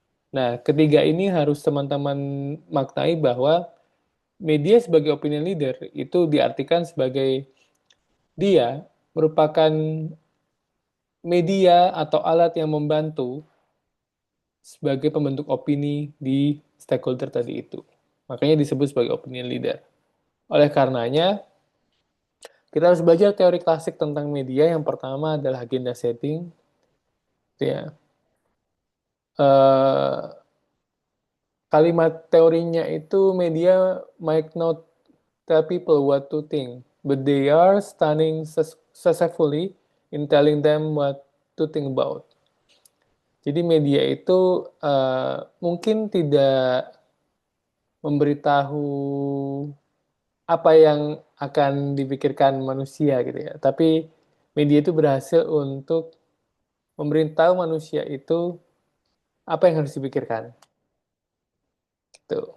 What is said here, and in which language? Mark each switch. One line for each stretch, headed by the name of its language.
Indonesian: Nah, ketiga ini harus teman-teman maknai bahwa media sebagai opinion leader itu diartikan sebagai dia merupakan media atau alat yang membantu sebagai pembentuk opini di stakeholder tadi itu. Makanya disebut sebagai opinion leader. Oleh karenanya, kita harus belajar teori klasik tentang media. Yang pertama adalah agenda setting. Ya. Eh, kalimat teorinya itu
English: media might not tell people what to think, but they are stunning successfully in telling them what to think about.
Indonesian: Jadi media itu mungkin tidak memberitahu apa yang akan dipikirkan manusia gitu ya. Tapi media itu berhasil untuk memberitahu manusia itu apa yang harus dipikirkan. Gitu.